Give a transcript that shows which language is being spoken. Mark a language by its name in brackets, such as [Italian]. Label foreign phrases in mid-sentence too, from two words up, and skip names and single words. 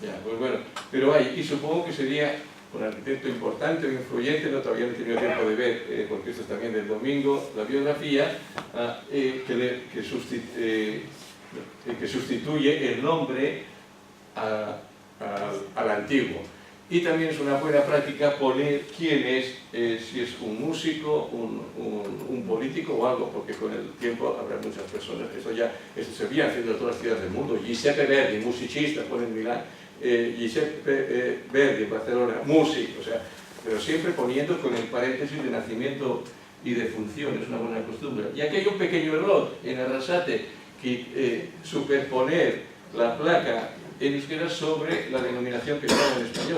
[Spanish] Ya, pues bueno, pero hay, y supongo que sería un arquitecto importante o influyente, no, todavía no he tenido tiempo de ver, porque esto es también del domingo, la biografía, que sustituye el nombre al antiguo. Y también es una buena práctica poner quién es, si es un músico, un político o algo, porque con el tiempo habrá muchas personas. Esto se viene haciendo en todas las ciudades del mundo. [Italian] Giuseppe Verdi, musicista, [Spanish] pone en Milán. Giuseppe Verdi, en Barcelona, músico. O sea, pero siempre poniendo con el paréntesis de nacimiento y de función. Es una buena costumbre. Y aquí hay un pequeño error en Arrasate, que superponer la placa en euskera sobre la denominación que estaba en español.